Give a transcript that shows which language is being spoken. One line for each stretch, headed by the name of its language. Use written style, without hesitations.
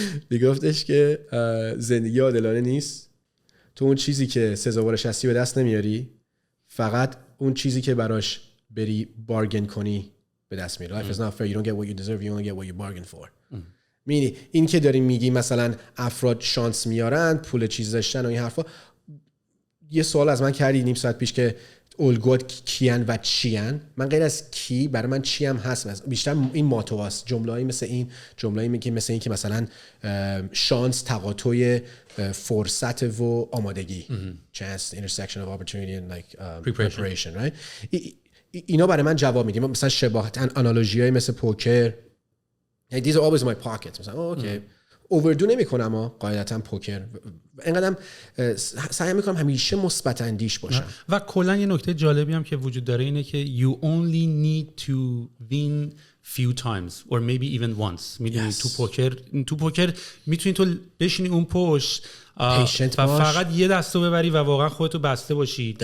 Persian: میگفتش که زندگی عادلانه نیست، تو اون چیزی که سزاوارش هستی به دست نمیاری، فقط اون چیزی که براش بری بارگن کنی به دست میاری.
English: Life is not fair. You don't get what you deserve. You only get what you bargain for.
Persian: می‌بینی این که داریم میگی مثلا افراد شانس میارن، پول چیز داشتن و این حرفا. یه سوال از من کردی نیم ساعت پیش که الگوات کیان و چیان. من غیر از کی برای من چی هم هست، بیشتر این ماتواست. جمله‌ای مثل این، جمله‌ای مثل این که مثلا شانس تقاطع فرصت و آمادگی.
English: Chance, intersection of opportunity and like preparation, right?
Persian: اینا برای من جواب میدیم. مثلا شباهت انالوژیای مثل پوکر،
English: like these are always in my pockets.
Persian: مثلا اوکی اووردو نمی‌کنم اما قاعدتاً پوکر اینقدرم سعی می‌کنم همیشه مثبت اندیش باشم. و کلا یه نکته جالبی هم که وجود داره اینه که
English: you only need to win few times or maybe even once.
Persian: میدونی تو پوکر میتونی تو بشینی اون پشت و فقط یه دستو ببری و واقعا خودتو بسته باشی.